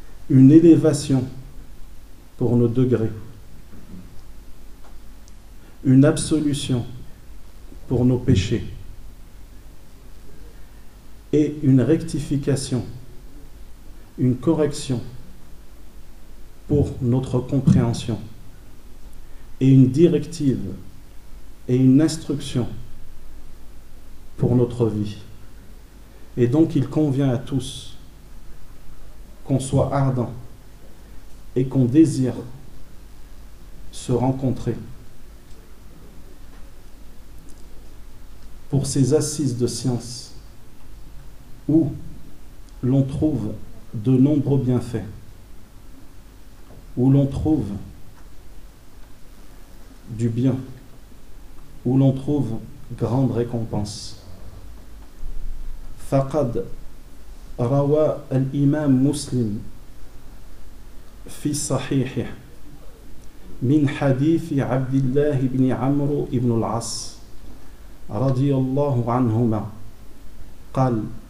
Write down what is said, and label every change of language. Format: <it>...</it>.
<fr>une élévation pour nos degrés, une absolution pour nos péchés et une rectification une correction pour notre compréhension et une directive et une instruction pour notre vie. Et donc il convient à tous qu'on soit ardent et qu'on désire se rencontrer pour ces assises de science où l'on trouve de nombreux bienfaits, où l'on trouve du bien, où l'on trouve grande récompense.</fr> <ar>فقد روى الإمام مسلم في صحيحه من حديث عبد الله بن عمرو بن العاص رضي الله عنهما قال</ar>